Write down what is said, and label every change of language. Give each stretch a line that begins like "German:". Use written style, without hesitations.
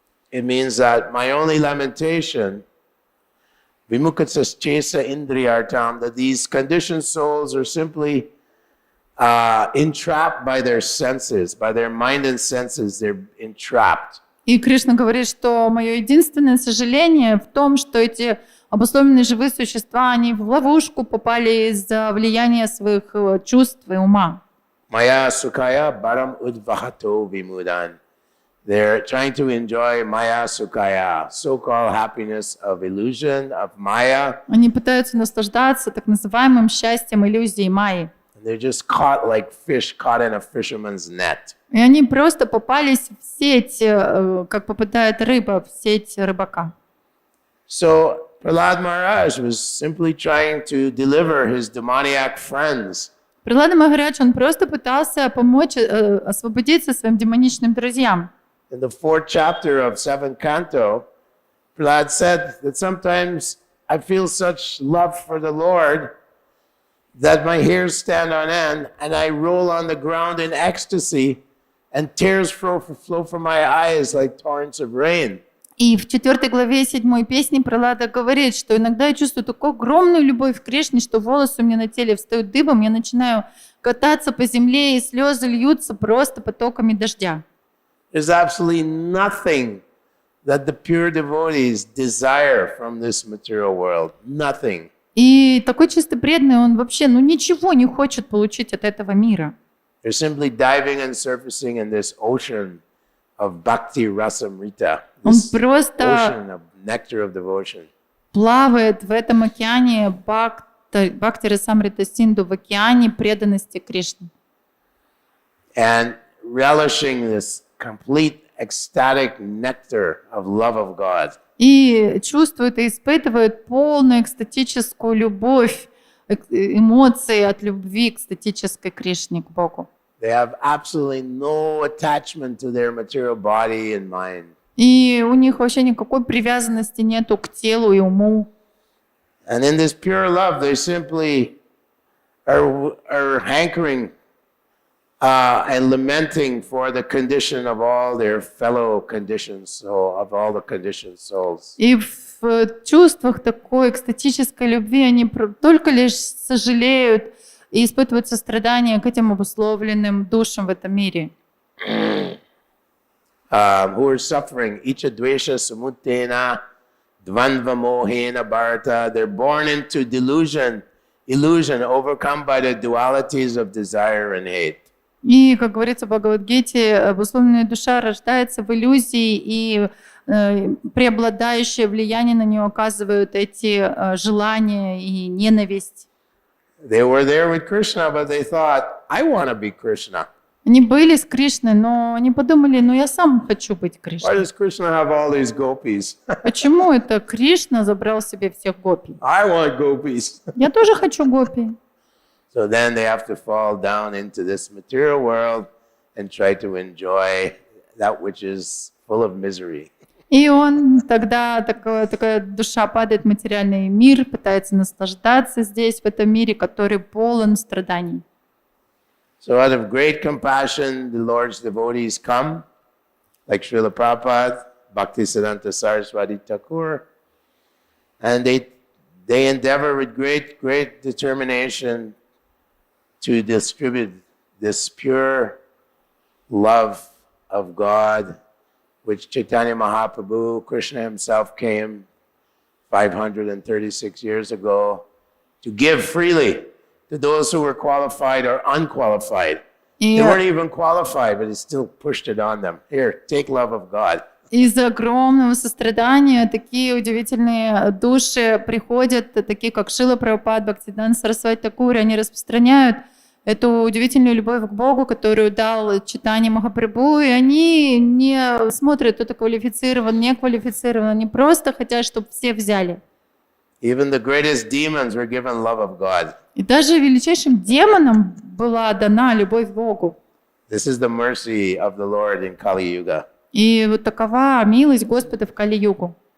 English: It means that my only lamentation,
Sanskrit: vimukachetasa indriyartam,
English: that these conditioned souls are simply entrapped by their senses, by their mind and senses. They're entrapped.
Russian: И Кришна говорит, что мое единственное сожаление в том, что эти обусловленные живые существа, они в ловушку попали из-за влияния своих чувств и ума.
Sanskrit: Maya sukaya baram udvahato vimudan.
English: They're trying to enjoy maya sukaya, so-called happiness of illusion, of maya.
Russian: Они пытаются наслаждаться так называемым счастьем иллюзии майи.
English: They're just caught like fish caught in a fisherman's net.
Russian: И они просто попались в сеть, как попадает рыба в сеть рыбака.
English: So Prahlad Maharaj was simply trying to deliver his demoniac friends.
Russian: Пралада Махарадж, он просто пытался помочь освободиться своим демоничным друзьям.
English: In the 4th chapter of 7th canto, Prahlad said that sometimes I feel such love for the Lord that my hairs stand on end and I roll on the ground in ecstasy and tears flow from my eyes like torrents of rain.
Russian: И в 4 главе 7 песни Пралада говорит, что иногда я чувствую такую огромную любовь к Кришне, что волосы у меня на теле встают дыбом, я начинаю кататься по земле, и слезы льются просто потоками дождя.
English: There's absolutely nothing that the pure devotees desire from this material world. Nothing.
Russian: И такой чисто преданный, он вообще ничего не хочет получить от этого мира.
English: They're simply diving and surfacing in this ocean of bhakti rasamrita.
Russian: Он
English: This
Russian: просто
English: ocean of nectar of devotion.
Russian: плавает в этом океане бхакти-расамрита синду, в океане преданности Кришне.
English: And relishing this complete ecstatic nectar of love of God.
Russian: И чувствует и испытывает полную экстатическую любовь, эмоции от любви к экстатической Кришне, к Богу.
English: They have absolutely no attachment to their material body and mind.
Russian: И у них вообще никакой привязанности нету к телу и уму.
English: And in this pure love, they simply are hankering and lamenting for the condition of all their fellow conditioned souls, of all the conditioned souls.
Russian: И в чувствах такой экстатической любви они только лишь сожалеют и испытывают сострадание к этим обусловленным душам в этом мире.
English: Who are suffering,
Sanskrit: icha dvesha samutena dvandva mohena bharata.
English: They're born into illusion, overcome by the dualities of desire and hate.
Russian: И, как говорится в Бхагавад-гите, обусловленная душа рождается в иллюзии, и преобладающее влияние на нее оказывают эти желания и ненависть.
English: They were there with Krishna, but they thought, I want to be Krishna.
Russian: Они были с Кришной, но они подумали, я сам хочу быть
English: Why
Russian: Кришной.
English: does Krishna have all these gopis?
Russian: Почему это Кришна забрал себе всех гопи?
English: I want gopis.
Russian: Я тоже хочу гопи.
English: So then they have to fall down into this material world and try to enjoy that which is full of misery.
Russian: И он тогда, такая душа падает в материальный мир, пытается наслаждаться здесь, в этом мире, который полон страданий.
English: So out of great compassion, the Lord's devotees come, like Srila Prabhupada, Bhaktisiddhanta Saraswati Thakur. And they endeavor with great determination to distribute this pure love of God, which Chaitanya Mahaprabhu, Krishna himself came 536 years ago to give freely to those who were qualified or unqualified. They weren't even qualified, but he still pushed it on them. Here, take love of God.
Russian: Из огромного сострадания такие удивительные души приходят, такие как Шрила Прабхупад, Бхактисиддханта Сарасвати Такур, они распространяют эту удивительную любовь к Богу, которую дал Чайтанья Махапрабху, и они не смотрят, кто-то квалифицирован, не квалифицирован, они просто хотят, чтобы все взяли.
English: Even the greatest demons were given love of God.
Russian: И даже величайшим демонам была дана любовь к Богу.
English: This is the mercy of the Lord in Kali Yuga.
Russian: И вот такова милость Господа в Кали-югу.